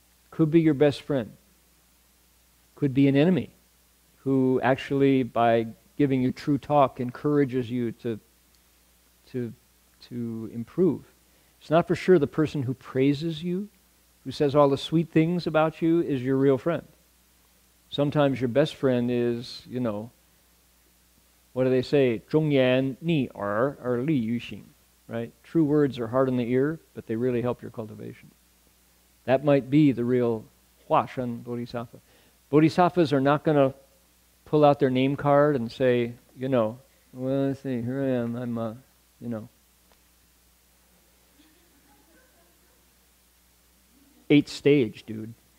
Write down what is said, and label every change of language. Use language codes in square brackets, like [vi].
[en] Could be your best friend. Could be an enemy who actually, by giving you true talk, encourages you to improve. It's not for sure the person who praises you, who says all the sweet things about you, is your real friend. Sometimes your best friend is, what do they say? [zh] 忠言逆耳而利于行, right? [en] True words are hard on the ear, but they really help your cultivation. That might be the real Huashan Bodhisattva. Bodhisattvas are not going to pull out their name card and say, well, let's see, here I am, I'm, 8th stage, dude.